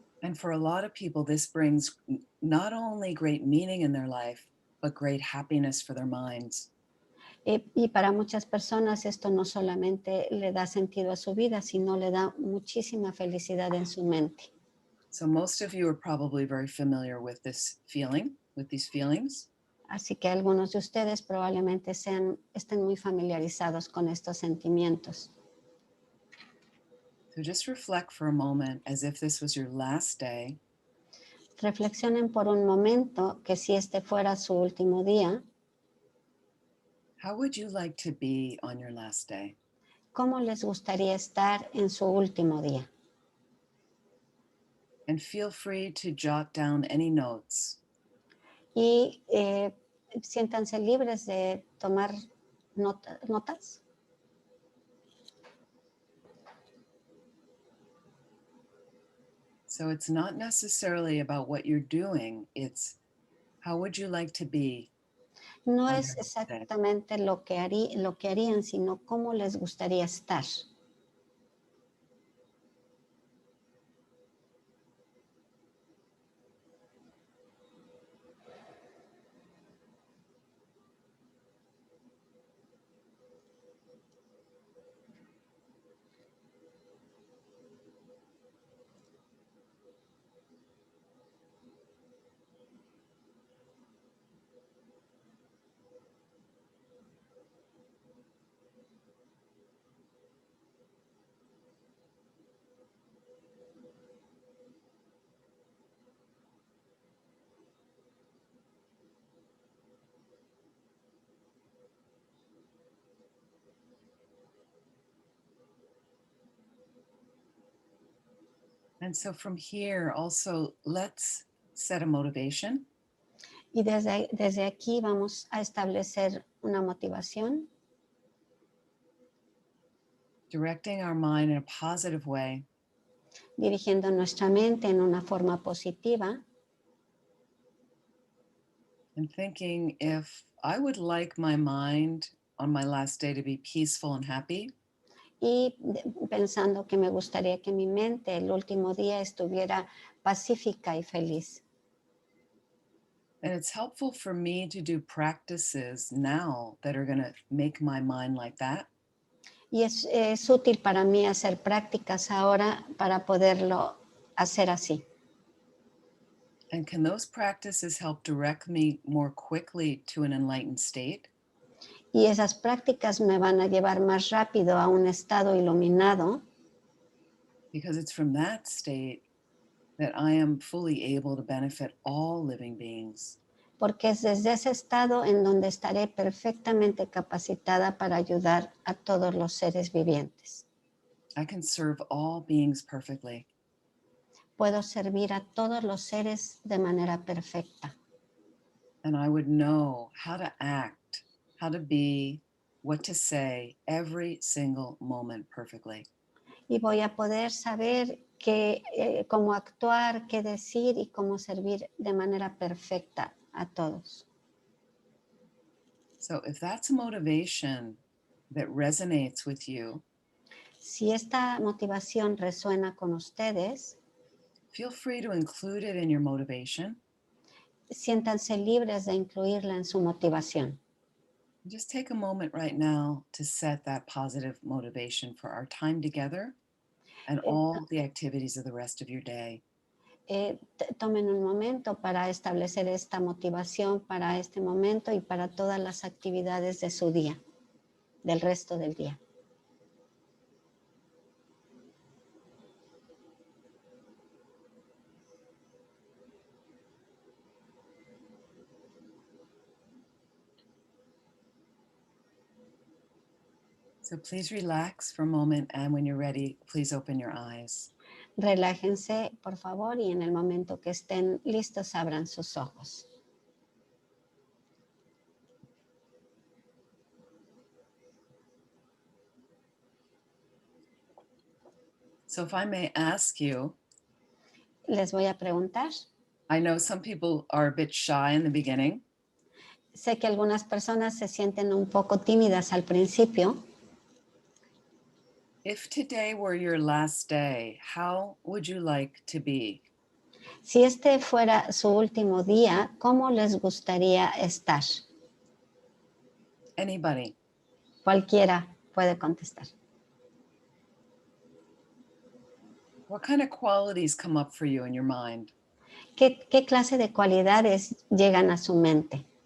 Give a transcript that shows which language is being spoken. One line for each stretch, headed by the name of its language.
English: And for a lot of people, this brings not only great meaning in their life, but great happiness for their minds.
Spanish: Y para muchas personas esto no solamente le da sentido a su vida, sino le da muchísima felicidad en su mente.
English: So most of you are probably very familiar with this feeling, with these feelings.
Spanish: Así que algunos de ustedes probablemente estén muy familiarizados con estos sentimientos.
English: So just reflect for a moment as if this was your last day.
Spanish: Reflexionen por un momento que si este fuera su último día,
English: How would you like to be on your last day?
Spanish: ¿cómo les gustaría estar en su último día?
English: And feel free to jot down any notes.
Spanish: Y siéntanse libres de tomar notas.
English: So it's not necessarily about what you're doing, it's how would you like to be?
Spanish: No
English: on
Spanish: es
English: your last day?
Spanish: exactamente lo que harían, sino cómo les gustaría estar.
English: And so from here, also, let's set a motivation.
Spanish: Y desde aquí vamos a establecer una motivación,
English: Directing our mind in a positive way.
Spanish: dirigiendo nuestra mente en una forma positiva
English: And thinking, if I would like my mind on my last day to be peaceful and happy.
Spanish: Y pensando que me gustaría que mi mente el último día estuviera pacífica y feliz.
English: And it's helpful for me to do practices now that are going to make my mind like that.
Spanish: Y es útil para mí hacer prácticas ahora para poderlo hacer así.
English: And can those practices help direct me more quickly to an enlightened state?
Spanish: Y esas prácticas me van a llevar más rápido a un estado iluminado,
English: Because it's from that state that I am fully able to benefit all living beings.
Spanish: porque es desde ese estado en donde estaré perfectamente capacitada para ayudar a todos los seres vivientes.
English: I can serve all beings perfectly.
Spanish: Puedo servir a todos los seres de manera perfecta.
English: And I would know how to act, how to be, what to say every single moment perfectly.
Spanish: Y voy a poder saber cómo actuar, qué decir y cómo servir de manera perfecta a todos.
English: So if that's a motivation that resonates with you,
Spanish: Si esta motivación resuena con ustedes,
English: feel free to include it in your motivation.
Spanish: siéntanse libres de incluirla en su motivación.
English: Just take a moment right now to set that positive motivation for our time together and all the activities of the rest of your day.
Spanish: Tomen un momento para establecer esta motivación para este momento y para todas las actividades de su día, del resto del día.
English: So please relax for a moment, and when you're ready, please open your eyes.
Spanish: Relájense, por favor, y en el momento que estén listos, abran sus ojos.
English: So if I may ask you,
Spanish: Les voy a preguntar.
English: I know some people are a bit shy in the beginning.
Spanish: Sé que algunas personas se sienten un poco tímidas al principio.
English: If today were your last day, how would you like to be?
Spanish: Si este fuera su último día, ¿cómo les gustaría estar?
English: Anybody?
Spanish: Cualquiera puede contestar.
English: What kind of qualities come up for you in your mind?
Spanish: ¿Qué clase de cualidades llegan a su mente?